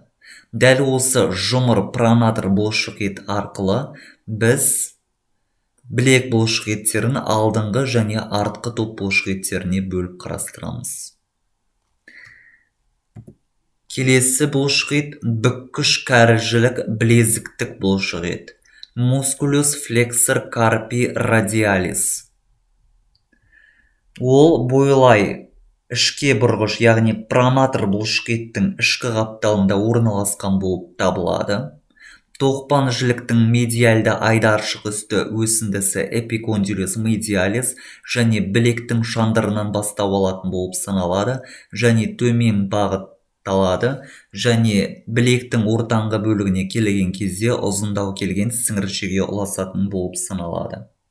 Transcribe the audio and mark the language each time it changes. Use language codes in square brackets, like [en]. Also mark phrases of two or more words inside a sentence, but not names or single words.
[kk] Дәл осы жұмыр пронатор бұлшық ет арқылы біз білек бұлшық еттерін алдыңғы және артқы топ бұлшық еттеріне бөліп қарастырамыз. Келесі бұлшық ет бүккіш кәрі жілік білезіктік бұлшық ет. [la] Musculus flexor carpi radialis. [kk] Ол бойлай ішке бұрғыш, яғни пронатор бұлшық еттің ішкі қапталында орналасқан болып табылады. Тоқпан жіліктің медиальды айдаршық үсті өсіндісі [la] epicondylus medialis [kk] және білектің шандырынан бастау алатын болып саналады және төмен бағытталады және білектің ортаңғы бөлігіне келген кезде ұзындау келген сіңіршеге ұласатын болып саналады.